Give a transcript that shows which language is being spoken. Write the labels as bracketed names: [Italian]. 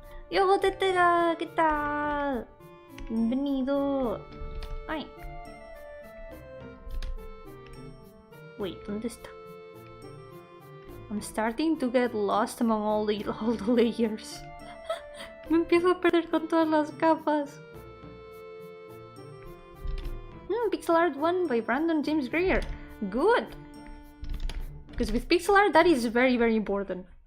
[Spanish] Yo, tetera, ¿qué tal? Bienvenido. Ay. [English] Wait, [Spanish] ¿dónde está? [English] I'm starting to get lost among all the layers. [Spanish] Me empiezo a perder con todas las capas. [English] Pixel art 1 by Brandon James Greer. Good! Because with pixel art, that is very, very important.